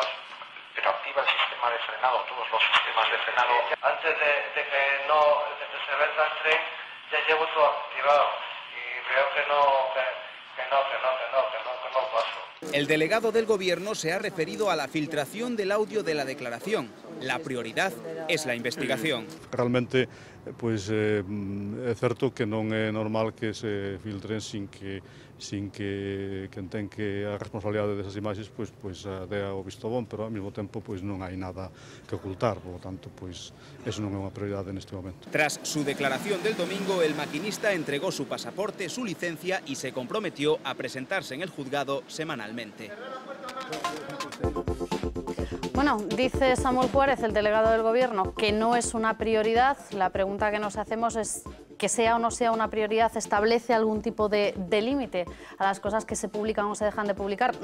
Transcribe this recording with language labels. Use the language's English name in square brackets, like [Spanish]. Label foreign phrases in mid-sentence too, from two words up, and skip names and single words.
[Spanish] Pero activa el sistema de frenado, todos los sistemas de frenado. Antes de que se venza el tren, ya llevo todo activado y veo que no paso. El delegado del Gobierno se ha referido a la filtración del audio de la declaración. La prioridad es la investigación. [Galician] Realmente, pois, é certo que non é normal que se filtren sin que quen ten que a responsabilidade desas imaxes pois dea o visto bon, pero ao mesmo tempo pois non hai nada que ocultar, [Spanish] por lo tanto [Galician] pois eso non é unha prioridade neste momento. [Spanish] Tras su declaración del domingo, el maquinista entregó su pasaporte, su licencia y se comprometió a presentarse en el juzgado semanalmente. Bueno, dice Samuel Juárez, el delegado del Gobierno, que no es una prioridad. La pregunta que nos hacemos es que sea o no sea una prioridad, establece algún tipo de límite a las cosas que se publican o se dejan de publicar.